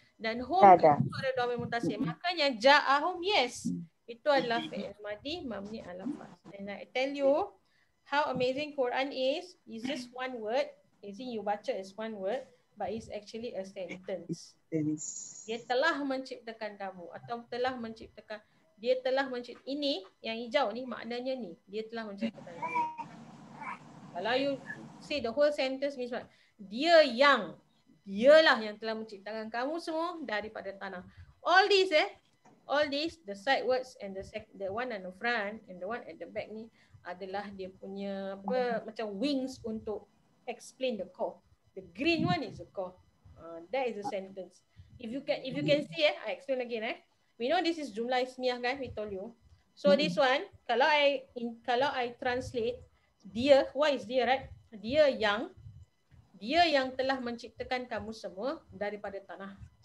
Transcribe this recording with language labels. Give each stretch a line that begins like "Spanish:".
Malay: Dan home Dah. itu ada domir mutasil. Makanya ja'ahum,
English: yes.
Malay: Itu adalah fi'il madi mabni ala fath.
English: And I tell you how amazing Quran is. It's just one word. Easy you
Malay: baca
English: is one word, but it's actually a sentence.
Malay: Dia telah menciptakan kamu atau dia telah menciptakan ini yang hijau ni maknanya ni. Dia telah menciptakan kamu. Kalau
English: you say the whole sentence means what?
Malay: Dialah yang telah menciptakan kamu semua daripada tanah.
English: All this, the side words and the one on the front and the one at the back
Malay: ni adalah dia punya macam
English: wings
Malay: untuk
English: explain the core. The green one is the core. That is a sentence. If you can see, I explain again. We know this is jumlah ismiyah kan, we told you. So this one,
Malay: kalau
English: I translate dia, what is dia, right?
Malay: Dia yang telah menciptakan kamu semua daripada tanah.